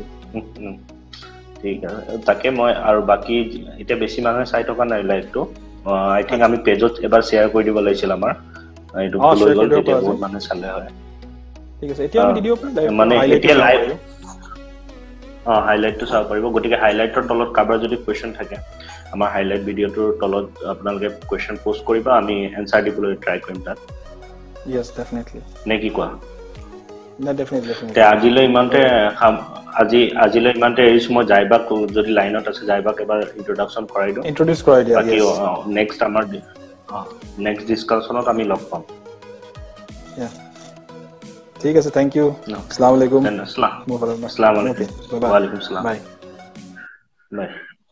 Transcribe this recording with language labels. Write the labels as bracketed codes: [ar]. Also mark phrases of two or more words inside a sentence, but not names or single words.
[as] ঠিক আছে তাকে মই আৰু বাকি এটা বেছি মানুহে চাই থকা নাই লাইভটো [en] I think [as] আমি পেজত এবাৰ শেয়াৰ কৰি দিব লাগিছিল আমাৰ এইটো ভুল হৈ গ'ল তেতিয়া বহুত মানুহে চালে হয় ঠিক আছে এতিয়া আমি দি দিব পাৰিম মানে এতিয়া [en] live highlight [as] চাব পাৰিব গতিকে হাইলাইটৰ তলত কাবাৰ যদি কোৱেশ্চন থাকে আমাৰ [en] highlight video [as] তলত আপোনালোকে [en] question post [as] কৰিবা আমি এনসাৰ দিবলৈ ট্ৰাই কৰিম তাত [en] yes definitely [as] নে কি কোৱা না definitely তে আজিলৈ ইমানতে এৰিছো মই যাইবাক যদি লাইনত আছে যাইবাক এবাৰ ইন্ট্ৰোডাকচন কৰাই দিওঁ ইন্ট্ৰোডিউস কৰাই দিয়া বাকি নেক্সট আমাৰ [en] next discussion [as] আমি লগ পাম ঠিক আছে [en] thank you [ar] السلام عليكم السلام عليكم وعليكم السلام বাই